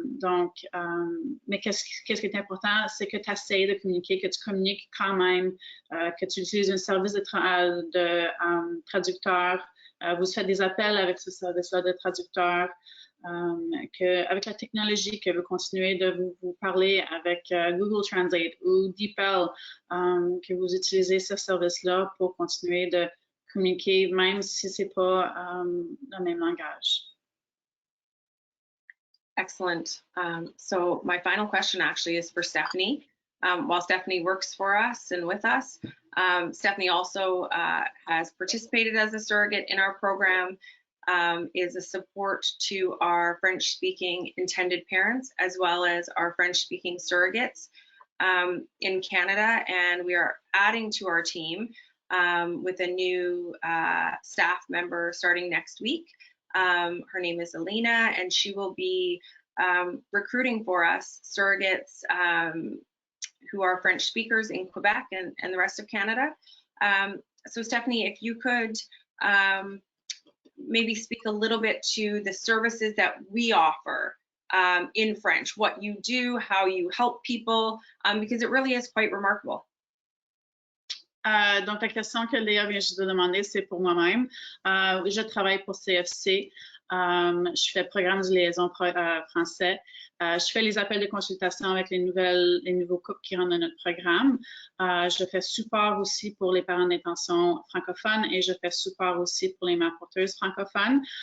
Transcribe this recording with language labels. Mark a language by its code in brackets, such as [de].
[fr] Donc, mais qu'est-ce qui est important, c'est que tu essaies de communiquer, que tu communiques quand même, que tu utilises un service de traducteur, vous faites des appels avec ce service-là de traducteur, avec la technologie, que vous continuez de vous parler avec Google Translate ou DeepL, que vous utilisez ce service-là pour continuer de communiquer, même si ce n'est pas le même langage. [en] Excellent. So my final question actually is for Stephanie. While Stephanie works for us and with us, Stephanie also has participated as a surrogate in our program, is a support to our French-speaking intended parents, as well as our French-speaking surrogates in Canada. And we are adding to our team with a new staff member starting next week. Her name is Alina, and she will be recruiting for us surrogates who are French speakers in Quebec and the rest of Canada. So Stephanie, if you could maybe speak a little bit to the services that we offer in French, what you do, how you help people, because it really is quite remarkable. [fr] Donc, la question que Léa vient juste de demander, c'est pour moi-même. Je travaille pour CFC. Je fais programme de liaison français. Je fais les appels de consultation avec les nouveaux couples qui rentrent dans notre programme. Je fais support aussi pour les parents d'intention francophones et je fais support aussi pour les mères porteuses francophones.